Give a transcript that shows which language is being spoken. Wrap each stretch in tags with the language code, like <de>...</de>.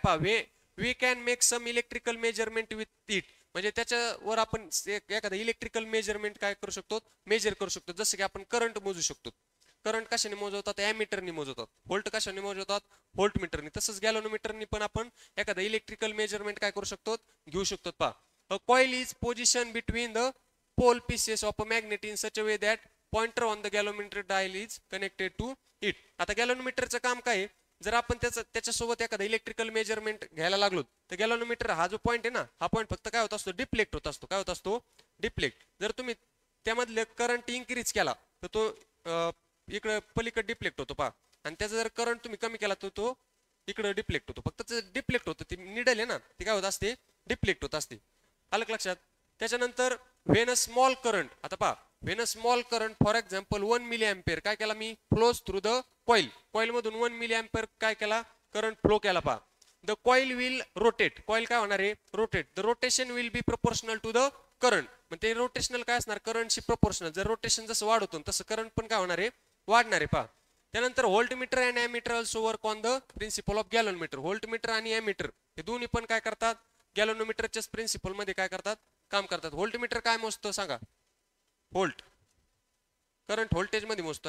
<en>पहा, we can make some electrical measurement with it.</en> <mr>म्हणजे त्याच्यावर आपण एखादं इलेक्ट्रिकल मेजरमेंट काय करू शकतो? मेजर करू शकतो. जसं की आपण करंट मोजू शकतो. करंट कशाने मोजवतात? ॲमीटरनी मोजवतात. व्होल्ट कशाने मोजवतात? व्होल्ट मीटरनी. तसंच गॅलोनोमीटरनी पण आपण एखादं इलेक्ट्रिकल मेजरमेंट काय करू शकतो? घेऊ शकतो.</mr> <en>पहा, a coil is positioned between the pole pieces of a magnet in such a way that pointer on the galvanometer dial is connected to it.</en> <mr>आता गॅलोनोमीटरचं काम काय आहे? जर आपण त्याच्यासोबत एखादा इलेक्ट्रिकल मेजरमेंट घ्यायला लागलो तर गॅलोनोमीटर हा जो पॉईंट आहे ना, हा पॉईंट फक्त काय होत असतो? डिप्लेक्ट होत असतो. काय होत असतो? डिप्लेक्ट. जर तुम्ही त्यामधले करंट इन्क्रीज केला तर तो इकडे पलीकडे डिप्लेक्ट होतो. पहा, आणि त्याचा जर करंट तुम्ही कमी केला तर तो इकडे डिप्लेक्ट होतो. फक्त डिप्लेक्ट होतं. ती निडल आहे ना, ती काय होत असते? डिप्लेक्ट होत असते. आलं लक्षात? त्याच्यानंतर</mr> <en>When a small current.</en> <mr>आता पहा,</mr> <en>when a small current for example 1 milli ampere</en> <mr>काय केला मी?</mr> <en>Flows through the coil.</en> <mr>Coil मधून 1 मिली अँपियर काय केला? करंट फ्लो केला. पहा,</mr> <en>The coil will rotate.</en> <mr>Coil काय होणार आहे? Rotate.</mr> <en>The rotation will be proportional to the current.</en> <mr>मग ते रोटेशनल काय असणार? करंटशी प्रोपोर्शनल. जर रोटेशन जसं वाढवतो तसं करंट पण काय होणार आहे? वाढणार आहे. पहा, त्यानंतर</mr> <en>Voltmeter and ammeter also work on the principle of galvanometer.</en> <mr>Voltmeter आणि ॲमीटर हे दोन्ही पण काय करतात? गॅलोनोमीटरच्याच प्रिन्सिपल मध्ये काय करतात? काम करतात. व्होल्टमीटर काय मोजतो सांगा? व्होल्ट, करंट व्होल्टेज मध्ये मोजतो.</mr>